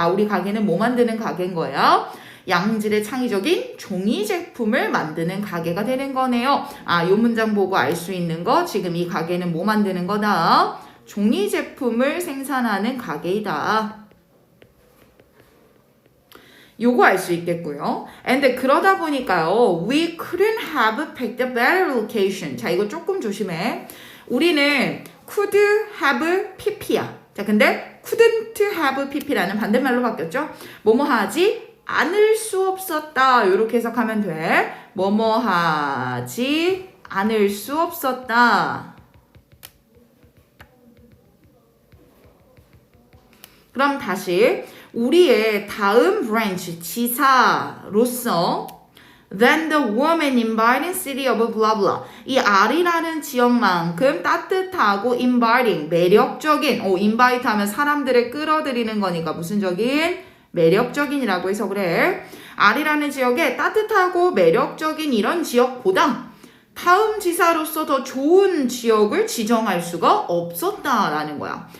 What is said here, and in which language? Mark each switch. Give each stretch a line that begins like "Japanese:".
Korean: 아, 우리 가게는 뭐 만드는 가게인 거야? 양질의 창의적인 종이 제품을 만드는 가게가 되는 거네요. 아, 요 문장 보고 알 수 있는 거, 지금 이 가게는 뭐 만드는 거다? 종이 제품을 생산하는 가게이다. 요거 알 수 있겠고요.
English: and
Korean: 그러다 보니까요,
English: we couldn't have picked a better location.
Korean: 자, 이거 조금 조심해. 우리는 could have pp야. 자, 근데 couldn't have pp라는 반대말로 바뀌었죠? 뭐뭐 하지 않을 수 없었다. 이렇게 해석하면 돼. 뭐뭐 하지 않을 수 없었다. 그럼 다시 우리의 다음 브랜치 지사로서
English: Then the woman inviting city of blah blah.
Korean: 이 R이라는 지역만큼 따뜻하고 inviting, 매력적인, invite 하면 사람들을 끌어들이는 거니까 무슨 적인? 매력적인이라고 해석을 해. R이라는 지역에 따뜻하고 매력적인 이런 지역보다 다음 지사로서 더 좋은 지역을 지정할 수가 없었다라는 거야.